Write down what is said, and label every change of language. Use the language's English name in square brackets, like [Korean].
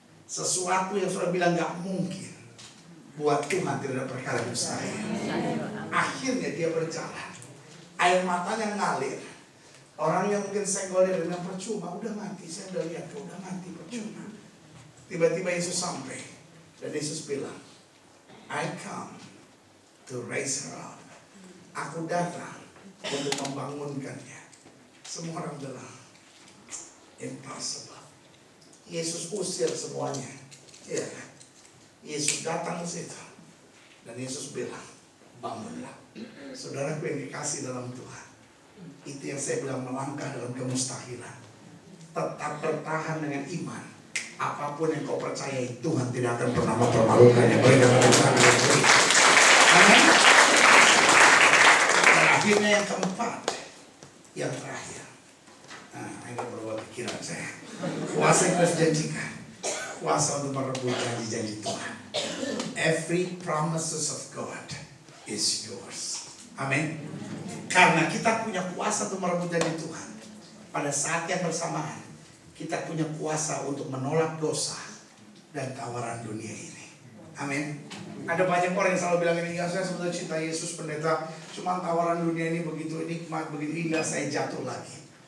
[Indonesian] Sesuatu yang sudah bilang gak mungkin, buat Tuhan tidak ada perkara mustahil. Akhirnya dia berjalan. Air matanya ngalir. Orang yang mungkin senggol dia dengan percuma, udah mati, saya udah lihat kau udah mati, percuma. Tiba-tiba Yesus sampai. Dan Yesus bilang, [English] I come to raise her up. [Indonesian] Aku datang untuk membangunkannya. Semua orang bilang, impossible. Yesus usir semuanya. Ya, Yesus datang ke situ. Dan Yesus bilang, bangunlah. Saudaraku yang dikasih dalam Tuhan. Itu yang saya bilang, melangkah dalam kemustahilan. Tetap bertahan dengan iman. Apapun yang kau percayai, Tuhan tidak akan pernah mempermalukannya. Berikan Tuhan yang beri. Amin. Dan akhirnya yang keempat, yang terakhir. Nah, ini berubah pikiran saya. Kuasa yang harus janjikan. Kuasa untuk merebut janji-janji Tuhan. [English] Every promises of God is yours. [Indonesian] Amin. Karena kita punya kuasa untuk merebut janji Tuhan. Pada saat yang bersamaan, kita punya kuasa untuk menolak dosa dan tawaran dunia ini. Amin. Ada banyak orang yang selalu bilang ini, ya saya sebetulnya cinta Yesus pendeta, cuma tawaran dunia ini begitu nikmat, begitu indah, saya jatuh lagi.